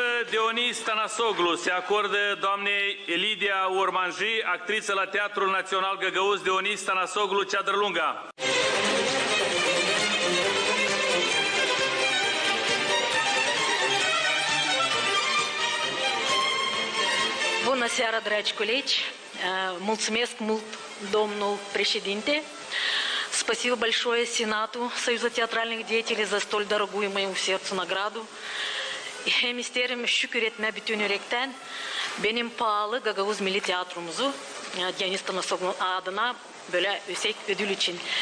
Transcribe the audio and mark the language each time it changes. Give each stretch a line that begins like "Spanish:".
Romanian: Dionis Tănăsoglu se acordă doamnei Lidia Ormanji, actriță la Teatrul Național Găgăuz Dionis Tănăsoglu, Ceadrlunga. Bună seara, dragi colegi! Mulțumesc mult, domnul președinte.
Russian: Спасибо большое Сенату Союза театральных деятелей за столь дорогую моему сердцу награду.
Gagauz: Hem isterim şükür etme bütün yürekten benim pahalı Gagavuz Milli Tiyatromuzu Dionis Tănăsoglu adına böyle yüksek ödül için.